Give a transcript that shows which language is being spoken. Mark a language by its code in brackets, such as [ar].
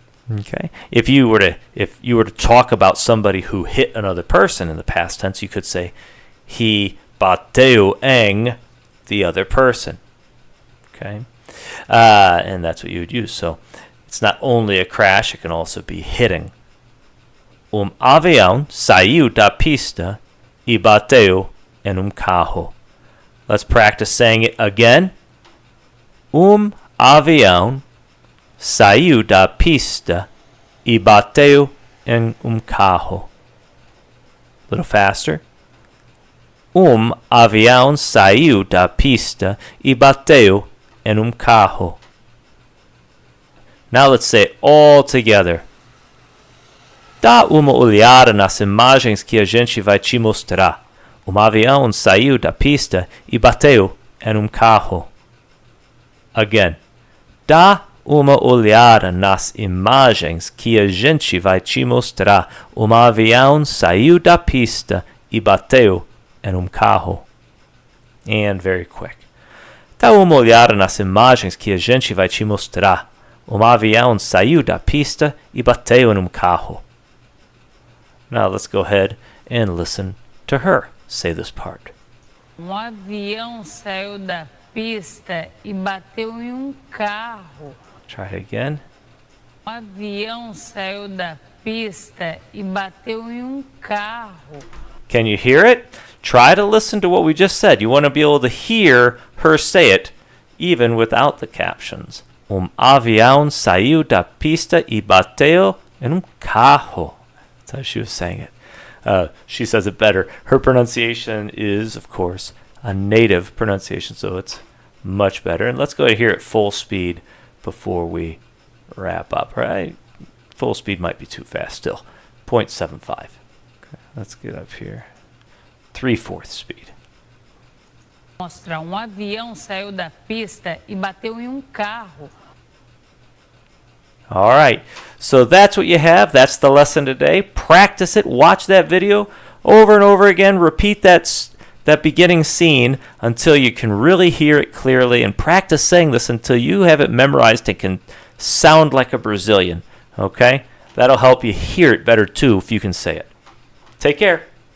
[en] Okay. If you were to talk about somebody who hit another person in the past tense, you could say he bateu eng the other person. Okay. And that's what you would use. So it's not only a crash, it can also be hitting. [pt] Avião saiu da pista e bateu em carro. [en] Let's practice saying it again. [pt] Avião saiu da pista e bateu em carro. [en] A little faster. [pt] Avião saiu da pista e bateu em carro. [en] Now let's say it all together. [pt] Dá uma olhada nas imagens que a gente vai te mostrar. Avião saiu da pista e bateu em carro. [en] Again. [pt] Dá uma olhada nas imagens que a gente vai te mostrar. Avião saiu da pista e bateu em carro. [en] And very quick. [pt] Dá uma olhada nas imagens que a gente vai te mostrar. Avião saiu da pista e bateu em carro. [en] Now let's go ahead and listen to her say this part. [pt] Avião saiu da pista e bateu em carro. [en] Try it again. [pt] Avião saiu da pista e bateu em carro. [en] Can you hear it? Try to listen to what we just said. You want to be able to hear her say it even without the captions. [pt] Avião saiu da pista e bateu em carro. [en] That's how she was saying it. She says it better. Her pronunciation is, of course, a native pronunciation, so it's much better. And let's go ahead and hear it full speed before we wrap up, right? Full speed might be too fast still. 0.75. Okay, let's get up here. 3/4 speed. [pt] Mostra, avião saiu da pista e bateu em carro. [en] All right, so that's what you have. That's the lesson today. Practice it. Watch that video over and over again. Repeat that beginning scene until you can really hear it clearly, and practice saying this until you have it memorized and can sound like a Brazilian. Okay? That'll help you hear it better too if you can say it. Take care.